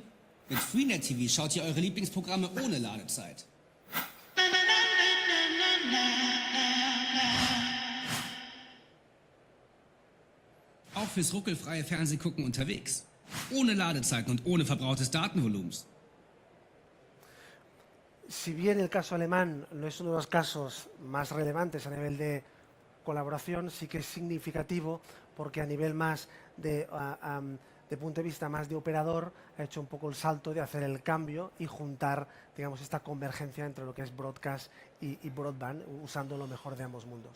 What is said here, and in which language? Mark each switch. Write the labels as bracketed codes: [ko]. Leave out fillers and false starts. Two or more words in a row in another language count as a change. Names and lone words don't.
[de] Mit Freenet TV schaut ihr eure Lieblingsprogramme ohne Ladezeit. Auch fürs ruckelfreie Fernsehgucken unterwegs. Ohne Ladezeiten und ohne verbrauchtes Datenvolumens. [es] Si bien el caso alemán no es uno de los casos más relevantes a nivel de colaboración, sí que es significativo porque a nivel más de punto de vista más de operador ha hecho un poco el salto de hacer el cambio y juntar, digamos, esta convergencia entre lo que es broadcast y broadband, usando lo mejor de ambos mundos.